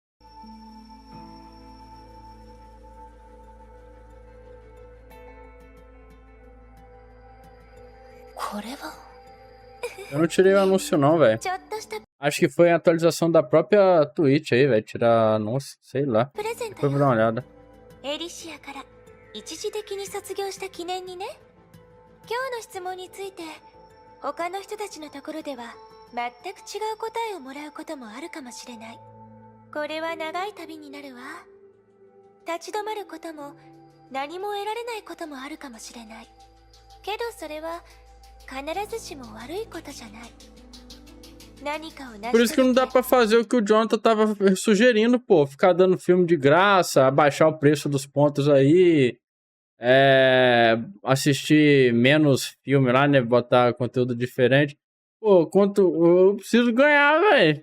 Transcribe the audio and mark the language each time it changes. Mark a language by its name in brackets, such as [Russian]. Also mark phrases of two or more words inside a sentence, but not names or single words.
[Portuguese] Eu não tirei o anúncio não, velho. Acho que foi a atualização da própria Twitch aí, velho. Tirar anúncio, sei lá. Depois vou dar uma olhada. [Japanese] 一時的に卒業した記念にね。今日の質問について他の人たちのところでは全く違う答えをもらうこともあるかもしれない。これは長い旅になるわ。立ち止まることも何も得られないこともあるかもしれない。けどそれは必ずしも悪いことじゃない。 [Portuguese] Por isso que não dá pra fazer o que o Jonathan tava sugerindo, pô. Ficar dando filme de graça, abaixar o preço dos pontos aí. Assistir menos filme lá, né? Botar conteúdo diferente. Pô, eu preciso ganhar, velho.